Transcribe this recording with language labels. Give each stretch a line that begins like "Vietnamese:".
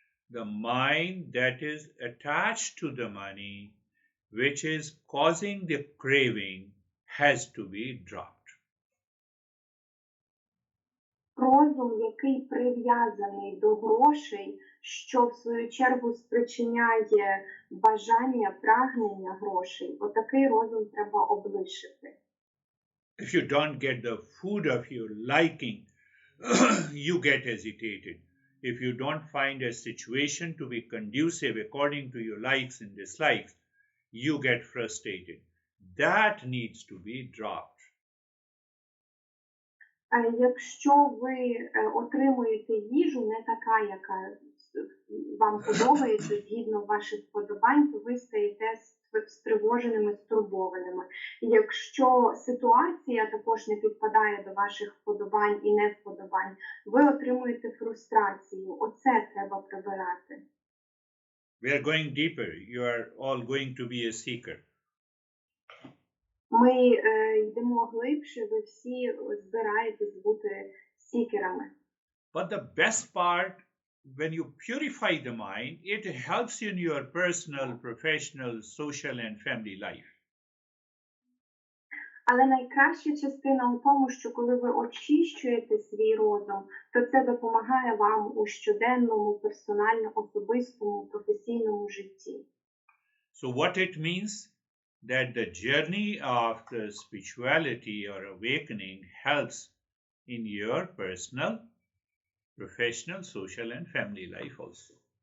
English: The mind that is attached to the money, which is causing the craving, has to be dropped.
Ukrainian: Розум, який прив'язаний до грошей, що в свою чергу спричиняє бажання, прагнення грошей, отакий розум треба облишити.
English: If you don't get the food of your liking, you get agitated. If you don't find a situation to be conducive according to your likes and dislikes, you get frustrated. That needs to be dropped.
Ukrainian: Якщо ви отримуєте їжу не така, яка вам подобається, згідно ваших вподобань, то ви стаєте стривоженими, стурбованими. Якщо ситуація також не підпадає до ваших вподобань і невподобань, ви отримуєте фрустрацію. Оце треба прибирати.
English: We are going deeper. You are all going to be a seeker.
Ukrainian: Ми йдемо глибше, ви всі збираєтесь бути сікерами.
English: But the best part, when you purify the mind, it helps you in your personal, professional, social, and family life.
Ukrainian: Але найкраща частина у тому, що коли ви очищуєте свій розум, то це допомагає вам у щоденному, персональному, особистому, професійному житті.
English: So what it means? That the journey of the spirituality or awakening helps in your personal, professional, social, and family life also.